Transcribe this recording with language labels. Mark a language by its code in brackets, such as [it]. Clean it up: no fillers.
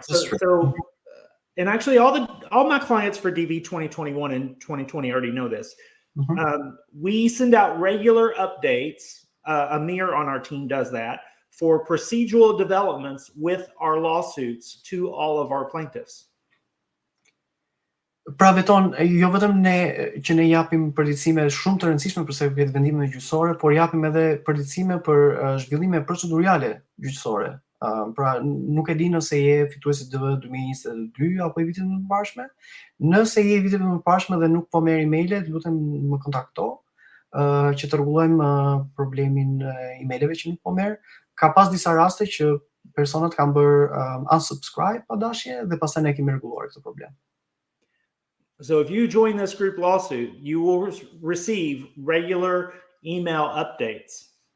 [en] so and actually all my clients for DV 2021 and 2020 already know this. Mm-hmm. We send out regular updates. Amir on our team does that for procedural developments with our lawsuits to all of our plaintiffs. [sq] Pra Beton, jo vetëm ne që ne japim përgjegjësime shumë të rëndësishme për sa i vendimeve gjyqësore, por japim edhe përgjegjësime për zhvillime procedurale gjyqësore Pra nuk e di nëse je fituesi DV 2022 apo i vitit më parshme. Nëse je i vitit më parshme dhe nuk po merr emaile, lutem më kontakto që të rregullojmë problemin e emaileve që nuk po merr. Ka pas disa raste që personat kanë bërë unsubscribe pa dashje dhe pastaj ne kemi rregulluar këtë problem. [en] So if you join this group lawsuit, you will receive regular email updates.